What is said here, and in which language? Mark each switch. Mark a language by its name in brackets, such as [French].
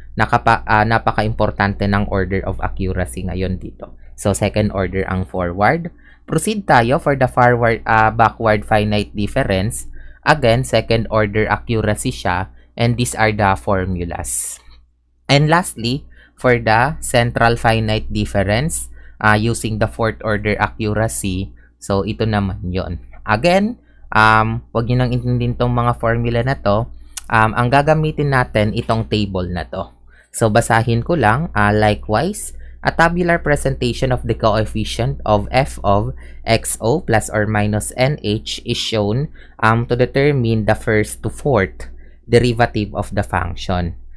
[Filipino] Napaka-importante ng order of accuracy ngayon dito. [English] So, second order ang forward. Proceed tayo for the forward, backward finite difference. Again, second order accuracy siya, and these are the formulas. And lastly, for the central finite difference, using the fourth order accuracy, [Filipino] so ito naman yon. Again, wag nyo nang intindihin tong mga formula na to. Ang gagamitin natin itong table na to. So, basahin ko lang, [English] likewise, a tabular presentation of the coefficient of f of xo plus or minus nh is shown to determine the first to fourth derivative of the function.